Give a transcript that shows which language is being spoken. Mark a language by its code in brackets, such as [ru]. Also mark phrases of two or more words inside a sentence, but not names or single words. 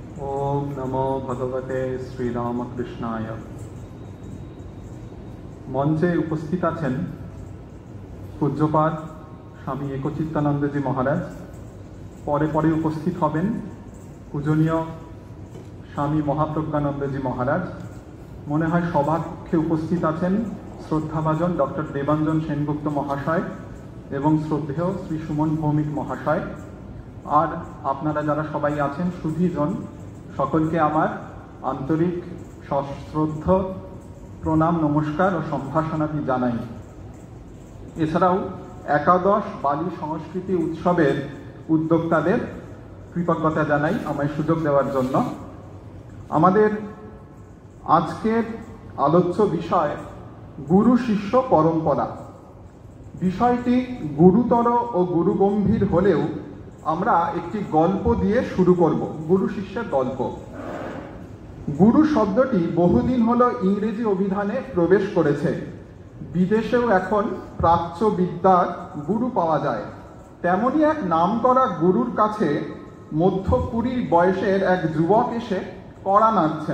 [sa] ओम नमो भगवते श्रीरामकृष्णाय। [bn] মঞ্চে উপস্থিত আছেন পূজ্যপাদ স্বামী একচিত্তানন্দ জী মহারাজ। পরে পরে উপস্থিত হবেন পূজনীয় স্বামী মহাপ্রজ্ঞানন্দ জী মহারাজ। মনে হয় সভাকক্ষে উপস্থিত আছেন শ্রদ্ধাভাজন ডক্টর দেবাঞ্জন সেনগুপ্ত মহাশয় এবং শ্রদ্ধেয় শ্রী সুমন ভৌমিক মহাশয় ও আপনারা যারা সবাই আছেন সুধীজন সকলকে আমার আন্তরিক সশ্রদ্ধ প্রণাম নমস্কার ও সম্ভাষণাদি জানাই। এছাড়াও একাদশ বালি সংস্কৃতি উৎসবের উদ্যোক্তাদের কৃতজ্ঞতা জানাই আমায় সুযোগ দেবার জন্য। আমাদের আজকের আলোচ্য বিষয় গুরু শিষ্য পরম্পরা। বিষয়টি গুরুতর ও গুরুগম্ভীর হলেও আমরা একটি গল্প দিয়ে শুরু করব। গুরু শিষ্যের গল্প। গুরু শব্দটি বহুদিন হলো ইংরেজি অভিধানে প্রবেশ করেছে। বিদেশেও এখন প্রাচ্য বিদ্যার গুরু পাওয়া যায়। তেমনি এক নামকরা গুরুর কাছে মধ্য ২০ বয়সের এক যুবক এসে কড়া নাড়ছেন।